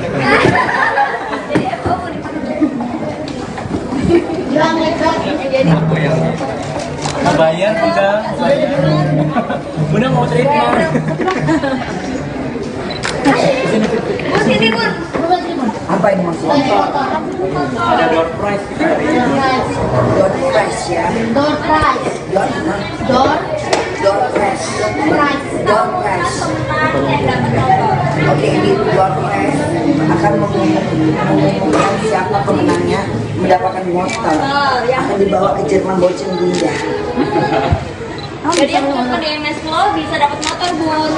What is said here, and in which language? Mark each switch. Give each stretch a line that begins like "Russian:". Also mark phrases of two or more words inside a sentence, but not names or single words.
Indonesian: Apa yang bayar Bunda? Bunda mau treatment. Sini Bun. Apa ini maksudnya? Ada
English: door prize
Indonesian: kita hari ini.
English: Door prize ya? Door prize. Door prize.
Indonesian: Oke, ini
English: door prize
Indonesian: akan mengumumkan siapa pemenangnya mendapatkan motor. Akan dibawa ke Jerman Bochen Bunda. Jadi yang cuma di MS Flow bisa dapat motor, Bun.